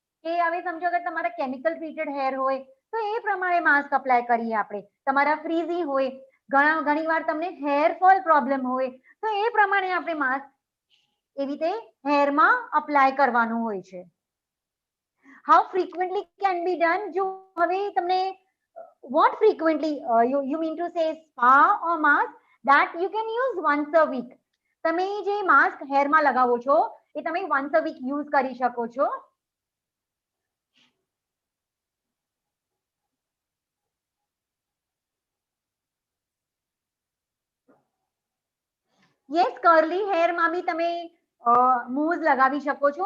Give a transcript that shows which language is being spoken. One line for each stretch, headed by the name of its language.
Gujarati: કે હવે સમજો અગર તમારા કેમિકલ ટ્રીટેડ હેર હોય તો એ પ્રમાણે માસ્ક અપ્લાય કરીએ આપણે. તમારા ફ્રીઝી હોય, ઘણી વાર તમને હેર ફોલ પ્રોબ્લેમ હોય તો એ પ્રમાણે આપણે માસ્ક એવી રીતે હેરમાં અપ્લાય કરવાનું હોય છે.
English: How frequently can be done?
Gujarati: જો હવે તમને
English: what frequently you mean to say spa or mask, that you can use once a week.
Gujarati: તમે જે માસ્ક હેરમાં લગાવો છો એ તમે
English: once a week
Gujarati: યુઝ કરી શકો છો. યસ, કર્લી હેરમાં બી તમે મૂઝ લગાવી શકો છો.